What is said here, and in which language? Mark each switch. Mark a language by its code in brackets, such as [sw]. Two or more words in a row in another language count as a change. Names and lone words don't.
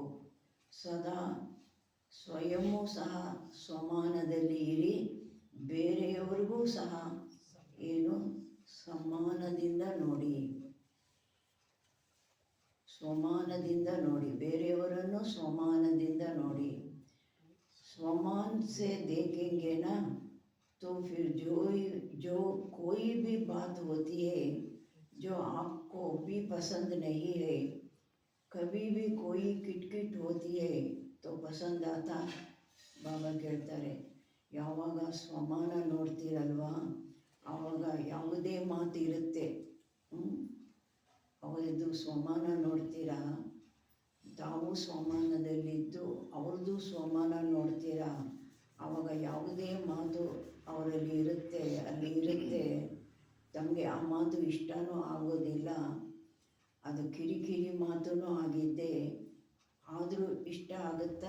[kn] ಸದಾ ಸ್ವಯಂವೂ ಸಹ ಸ್ವಮಾನದಲ್ಲಿ ಇರಿ, ಬೇರೆಯವರಿಗೂ ಸಹ ಏನು ಸಮಾನದಿಂದ ನೋಡಿ, ಸ್ವಮಾನದಿಂದ ನೋಡಿ, ಬೇರೆಯವರನ್ನು ಸ್ವಮಾನದಿಂದ ನೋಡಿ. [hi] स्वमान से देखेंगे ना तो फिर जो कोई भी बात होती है जो आपको भी पसंद नहीं है, कभी भी कोई किटकिट होती है तो पसंद आता. [kn] ಬಾಬಾ ಕೇಳ್ತಾರೆ, ಯಾವಾಗ ಸ್ವಮಾನ ನೋಡ್ತೀರಲ್ವಾ ಆವಾಗ ಯಾವುದೇ ಮಾತು ಇರುತ್ತೆ, ಅವರದ್ದು ಸ್ವಮಾನ ನೋಡ್ತೀರಾ, ತಾವು ಸ್ವಮಾನದಲ್ಲಿದ್ದು ಅವ್ರದ್ದು ಸ್ವಮಾನ ನೋಡ್ತೀರಾ, ಆವಾಗ ಯಾವುದೇ ಮಾತು ಅವರಲ್ಲಿ ಇರುತ್ತೆ, ಅಲ್ಲಿ ಇರುತ್ತೆ, ತಮಗೆ ಆ ಮಾತು ಇಷ್ಟನೂ ಆಗೋದಿಲ್ಲ, ಅದು ಕಿರಿಕಿರಿ ಮಾತೂ ಆಗಿದ್ದೆ, ಆದರೂ ಇಷ್ಟ ಆಗುತ್ತಾ?